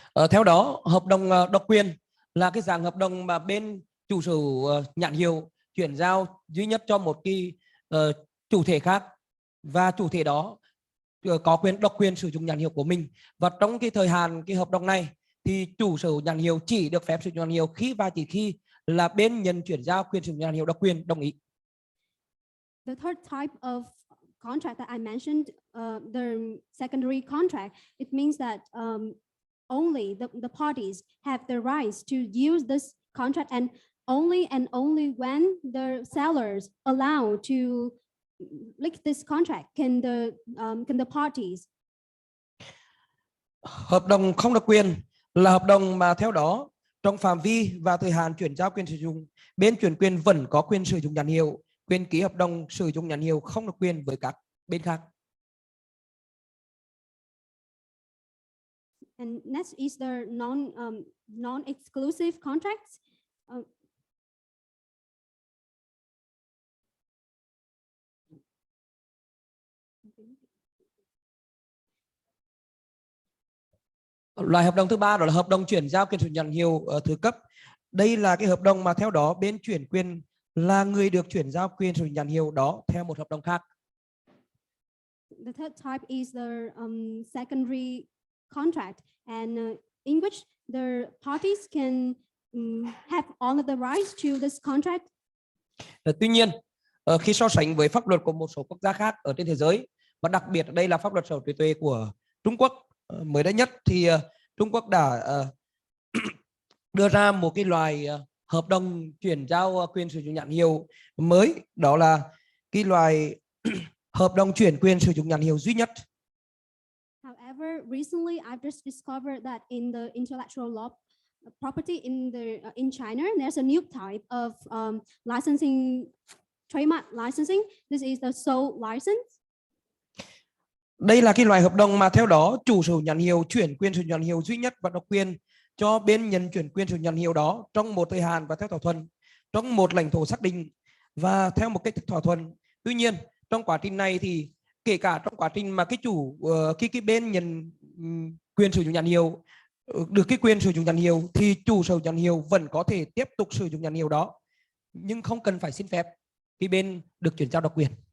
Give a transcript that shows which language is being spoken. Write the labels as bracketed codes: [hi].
[vi] Theo đó, hợp đồng độc quyền là cái dạng hợp đồng mà bên chủ sở hữu nhãn hiệu chuyển giao duy nhất cho một cái chủ thể khác, và chủ thể đó có quyền độc quyền sử dụng nhãn hiệu của mình. Và trong cái thời hạn cái hợp đồng này thì chủ sở hữu nhãn hiệu chỉ được phép sử dụng nhãn hiệu khi và chỉ khi là bên nhận chuyển giao quyền sử dụng nhãn hiệu độc quyền đồng ý. [en] The third type of contract that I mentioned, the secondary contract, it means that only the parties have the rights to use this contract, and only when the sellers allow to lick this contract can the parties. [vi] Hợp đồng không độc quyền là hợp đồng mà theo đó trong phạm vi và thời hạn chuyển giao quyền sử dụng, bên chuyển quyền vẫn có quyền sử dụng nhãn hiệu, quyền ký hợp đồng sử dụng nhãn hiệu không độc quyền với các bên khác. [en] And next is the non-exclusive contracts. [vi] Loại hợp đồng thứ ba đó là hợp đồng chuyển giao quyền sử dụng nhãn hiệu thứ cấp. Đây là cái hợp đồng mà theo đó bên chuyển quyền là người được chuyển giao quyền sử dụng nhãn hiệu đó theo một hợp đồng khác. [en] The third type is the secondary contract, and in which the parties can have all of the rights to this contract. [vi] Tuy nhiên, khi so sánh với pháp luật của một số quốc gia khác ở trên thế giới, và đặc biệt đây là pháp luật sở hữu trí tuệ của Trung Quốc, mới đây nhất thì Trung Quốc đã đưa ra một cái loại hợp đồng chuyển giao quyền sử dụng nhãn hiệu mới, đó là cái loại hợp đồng chuyển quyền sử dụng nhãn hiệu duy nhất. [en] However, recently I've just discovered that in the intellectual law property in China, there's a new type of licensing, trademark licensing. This is the sole license. [vi] Đây là cái loại hợp đồng mà theo đó chủ sở hữu nhãn hiệu chuyển quyền sử dụng nhãn hiệu duy nhất và độc quyền cho bên nhận chuyển quyền sử dụng nhãn hiệu đó trong một thời hạn và theo thỏa thuận, trong một lãnh thổ xác định và theo một cách thức thỏa thuận. Tuy nhiên, trong quá trình này thì kể cả trong quá trình mà cái bên nhận quyền sử dụng nhãn hiệu được cái quyền sử dụng nhãn hiệu thì chủ sở hữu nhãn hiệu vẫn có thể tiếp tục sử dụng nhãn hiệu đó, nhưng không cần phải xin phép cái bên được chuyển giao độc quyền.